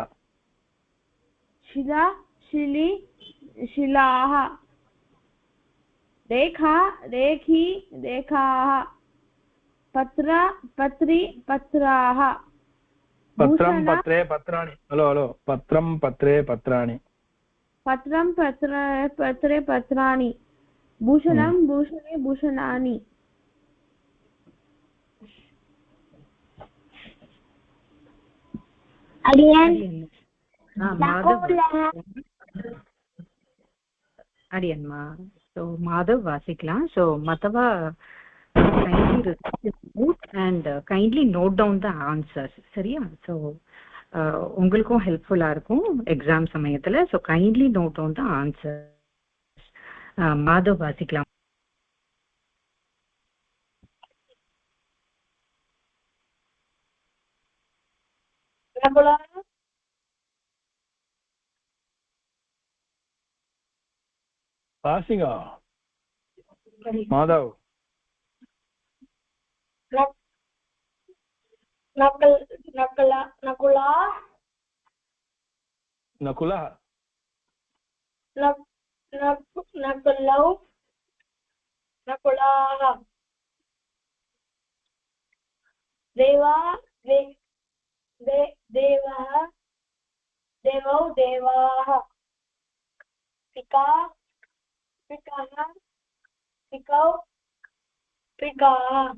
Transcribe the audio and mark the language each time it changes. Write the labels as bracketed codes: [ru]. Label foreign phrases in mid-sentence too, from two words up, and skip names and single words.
[sa] शिला शिली शिलाः रेखा रेखी रेखाः पत्र पत्री पत्राः पत्रं पत्रे पत्राणि [en] hello hello [sa] पत्रं पत्रे पत्राणि पत्रं पत्रे पत्राणि भूषणं भूषणे भूषणानि [ta] அடியன் so மாதவ் வாசிக்கலாம் so மத்தவா [en] kindly repeat and kindly note down the answers [ta] சரியா so உங்களுக்கும் ஹெல்ப்ஃபுல்லா இருக்கும் எக்ஸாம் சமயத்துல [en] so kindly note down the answers [ta] மாதவ் வாசிக்கலாம் வாசிங்க மாதவ் [sa] नकुला नकुलः नकुलौ नकुलाः देवा देवः देवौ देवाः पिका पिकः पिकौ पिकाः